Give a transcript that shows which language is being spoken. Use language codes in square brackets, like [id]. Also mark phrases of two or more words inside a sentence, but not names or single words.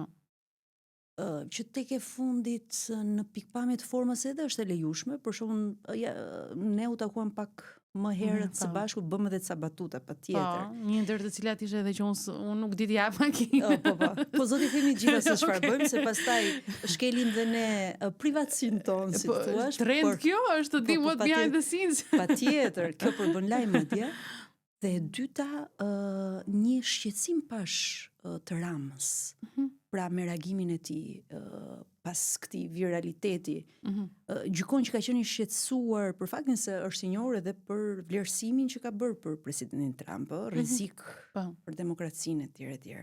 [sq] Që tek e fundit në pikpamje të formës edhe është e lejushme, për shembull ne u takuam pak më herët së bashku, bëm edhe ca batuta patjetër. Po, një ndër të cilat ishte edhe që unë nuk di të jap makinë. Po zoti themi gjithë se çfarë bëjmë, se pastaj shkelim dhe ne privatësinë tonë, si thua. Trend kjo është të dim [en] what behind the scenes. [sq] Patjetër, kjo përbën lajm atje. Dhe e dyta, një shqetësim pash të Ramës. Pra me reagimin e tij pas këtij viraliteti, gjykon që ka qenë i shqetësuar për faktin se është i njohur edhe për vlerësimin që ka bërë për presidentin Trump, rrezik për demokracinë etj.